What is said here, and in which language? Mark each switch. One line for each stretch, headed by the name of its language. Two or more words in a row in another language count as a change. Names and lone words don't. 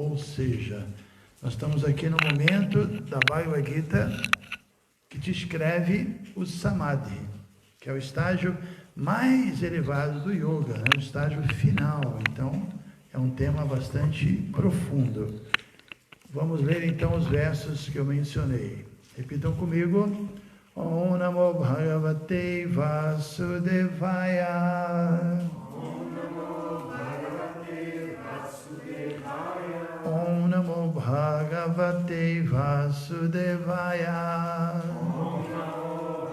Portuguese: Ou seja, nós estamos aqui no momento da Bhagavad Gita que descreve o Samadhi, que é o estágio mais elevado do yoga, né? O estágio final. Então, é um tema bastante profundo. Vamos ler então os versos que eu mencionei. Repitam comigo.
Sanskrit: Om Namo Bhagavate Vasudevaya. Om Namo Bhagavate Vasudevaya. Om Namo Bhagavate Vasudevaya. Om Namo